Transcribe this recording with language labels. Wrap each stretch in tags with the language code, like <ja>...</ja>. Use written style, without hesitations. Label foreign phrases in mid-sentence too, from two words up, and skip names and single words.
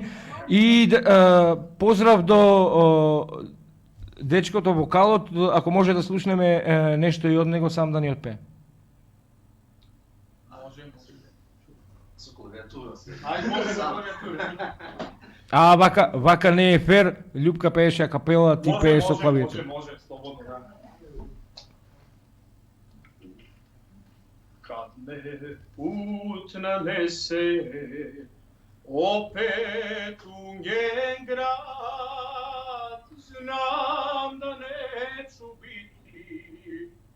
<mk>И поздрав до дечкото вокалот, ако може да слушнеме нешто и од него сам да ни отпее. Можеме. Со клавиатура се. Ајде, може да клавиатура. А вака не е фер, Љупка пееше акапела, ти пееш со клавиатура. Може, слободно, да.</mk> <hr>Kad me put nanese opet ungen grad, znam da neću biti</hr>